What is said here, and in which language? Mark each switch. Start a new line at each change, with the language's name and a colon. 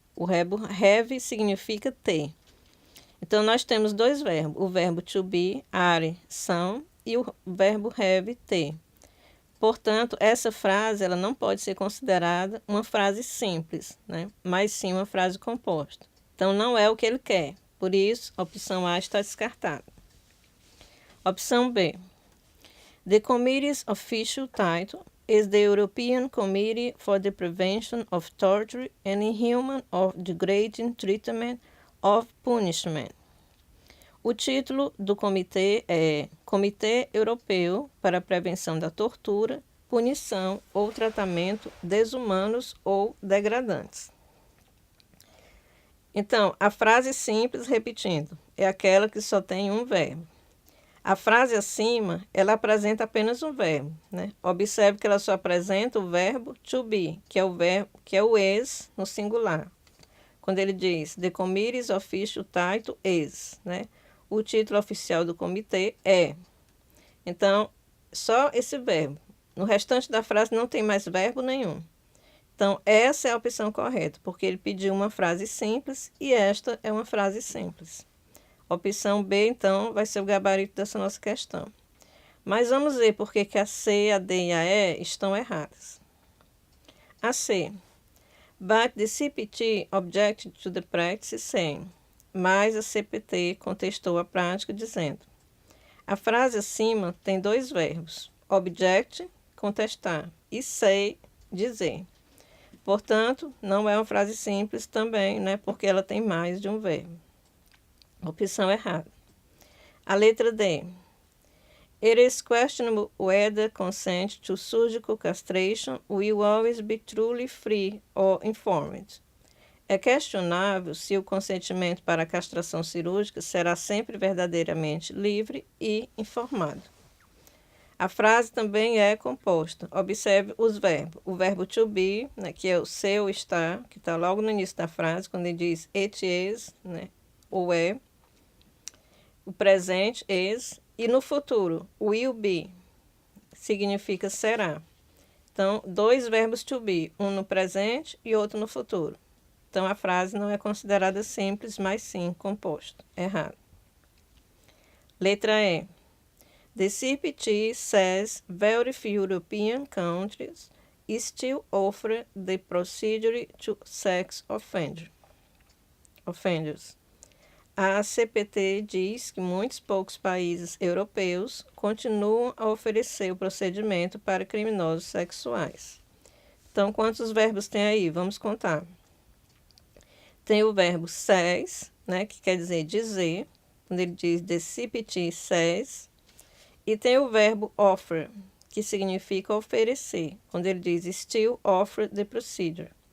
Portuguese: O verbo have significa ter. Então, nós temos dois verbos, o verbo to be, are, são, e o verbo have, ter. Portanto, essa frase ela não pode ser considerada uma frase simples, né? Mas sim uma frase composta. Então, não é o que ele quer. Por isso, a opção A está descartada. Opção B.
English: The committee's official title is the European Committee for the Prevention of Torture and Inhuman or Degrading Treatment of Punishment.
Portuguese: O título do comitê é Comitê Europeu para a Prevenção da Tortura, Punição ou Tratamento Desumanos ou Degradantes. Então, a frase simples, repetindo, é aquela que só tem um verbo. A frase acima, ela apresenta apenas um verbo, né? Observe que ela só apresenta o verbo to be, que é o is no singular. Quando ele diz
English: The committee's official title is,
Portuguese: né? O título oficial do comitê é. Então, só esse verbo. No restante da frase não tem mais verbo nenhum. Então, essa é a opção correta, porque ele pediu uma frase simples e esta é uma frase simples. Opção B, então, vai ser o gabarito dessa nossa questão. Mas vamos ver por que a C, a D e a E estão erradas. A C.
English: But the CPT objected to the practice saying.
Portuguese: Mas a CPT contestou a prática dizendo. A frase acima tem dois verbos. Object, contestar, e say, dizer. Portanto, não é uma frase simples também, né? Porque ela tem mais de um verbo. Opção errada. A letra D.
English: It is questionable whether consent to surgical castration will always be truly free or informed.
Portuguese: É questionável se o consentimento para a castração cirúrgica será sempre verdadeiramente livre e informado. A frase também é composta. Observe os verbos. O verbo to be, né, que é o ser ou estar, que está logo no início da frase, quando ele diz it is, né, ou é. O presente is. E no futuro, will be, significa será. Então, dois verbos to be, um no presente e outro no futuro. Então, a frase não é considerada simples, mas sim composta. Errado. Letra E.
English: The CPT says very few European countries still offer the procedure to sex offenders.
Portuguese: A CPT diz que muitos poucos países europeus continuam a oferecer o procedimento para criminosos sexuais. Então, quantos verbos tem aí? Vamos contar. Tem o verbo says, né, que quer dizer, quando ele diz
English: the CPT says,
Portuguese: e tem o verbo offer, que significa oferecer, quando ele diz
English: still offer the procedure.